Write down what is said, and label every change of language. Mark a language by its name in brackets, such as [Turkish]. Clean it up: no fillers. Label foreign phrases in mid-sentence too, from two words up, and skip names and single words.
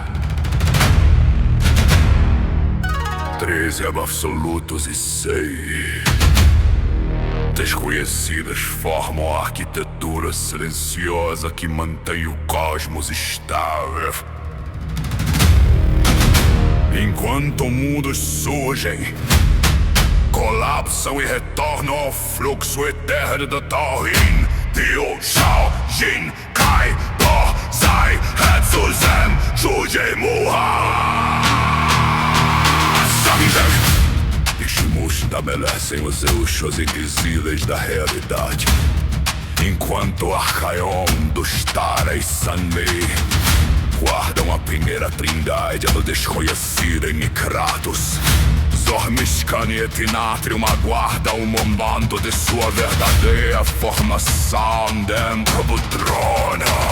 [Portuguese] 13 absolutos e 6 desconhecidas formam a arquitetura silenciosa que mantém o cosmos estável. Enquanto mundos surgem, colapsam e retornam ao fluxo eterno do Taurin. Ryu, Shao, Jin, Kai, Do, Zai, Hetsu, Zen, Shuji, Muha, Sanzen. Shimu estabelecem os eixos invisíveis da realidade, enquanto Archaion dos Tara e Sanmei guardam a primeira trindade do desconhecido em Kratos. Zormiscan e Etinatrium aguardam o momento de sua verdadeira formação dentro do trono.